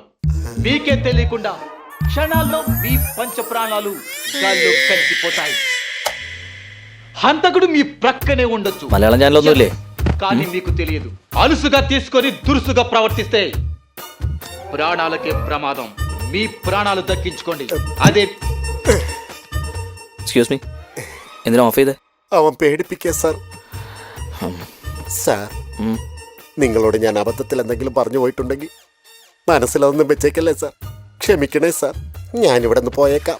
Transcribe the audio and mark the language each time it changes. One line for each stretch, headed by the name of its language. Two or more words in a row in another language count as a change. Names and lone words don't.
Telugu: మీకే తెలియకుండా క్షణాల్లో మీ పంచ ప్రాణాలు గాల్లో కలిసిపోతాయి. హంతకుడు మీ ప్రక్కనే ఉండొచ్చు, మలయాళం ఛానల్ కానీ మీకు తెలియదు. అలుసుగా తీసుకొని దురుసుగా ప్రవర్తిస్తే ప్రాణాలకే ప్రమాదం. మీ ప్రాణాలు దక్కించుకోండి.
Malayalam: അതെ.
English: excuse me,
Malayalam: എന്തിനാ ഓഫ് ചെയ്തേ? അവൻ പേടിപ്പിക്കുക സാർ. സാർ, നിങ്ങളോട് ഞാൻ അബദ്ധത്തിൽ എന്തെങ്കിലും പറഞ്ഞു പോയിട്ടുണ്ടെങ്കിൽ മനസ്സിലൊന്നും വെച്ചേക്കല്ലേ സാർ. ക്ഷമിക്കണേ സാർ. ഞാനിവിടെ നിന്ന് പോയേക്കാം.